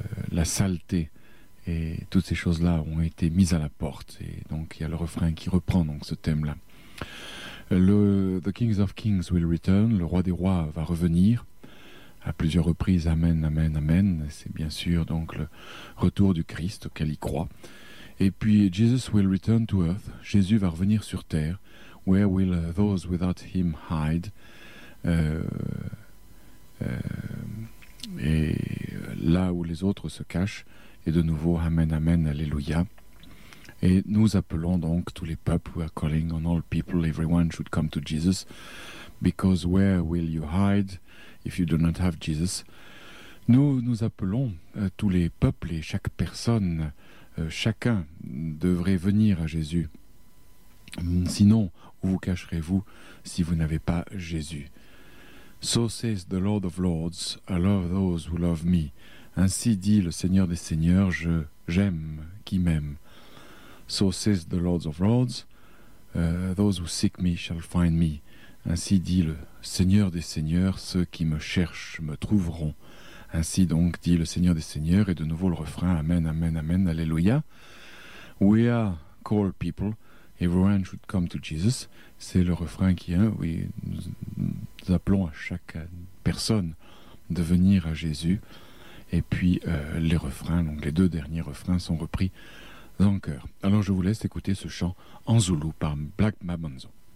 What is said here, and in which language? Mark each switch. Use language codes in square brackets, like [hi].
[fr] La saleté et toutes ces choses-là ont été mises à la porte, et donc il y a le refrain qui reprend donc ce thème-là. [en] The kings of kings will return, [fr] le roi des rois va revenir à plusieurs reprises, amen, amen, amen. C'est bien sûr donc le retour du Christ auquel il croit. Et puis [en] Jesus will return to earth, [fr] Jésus va revenir sur terre. [en] Where will those without him hide? [fr] Et là où les autres se cachent, et de nouveau, amen, amen, alléluia. Et nous appelons donc tous les peuples, [en] we are calling on all people, everyone should come to Jesus, because where will you hide if you do not have Jesus? [fr] Nous appelons tous les peuples et chaque personne, chacun devrait venir à Jésus. Sinon, où vous cacherez-vous si vous n'avez pas Jésus? [en] So says the Lord of Lords, I love those who love me. [fr] Ainsi dit le Seigneur des Seigneurs, j'aime qui m'aime. [en] So says the Lord of Lords, those who seek me shall find me. [fr] Ainsi dit le Seigneur des Seigneurs, ceux qui me cherchent me trouveront. Ainsi donc dit le Seigneur des Seigneurs, et de nouveau le refrain, amen, amen, amen, alléluia. [en] We are called people, everyone should come to Jesus. [fr] C'est le refrain qui est, oui, nous appelons à chaque personne de venir à Jésus. Et puis les refrains, donc les deux derniers refrains sont repris en chœur. Alors je vous laisse écouter ce chant en Zoulou par Black Mabanzo.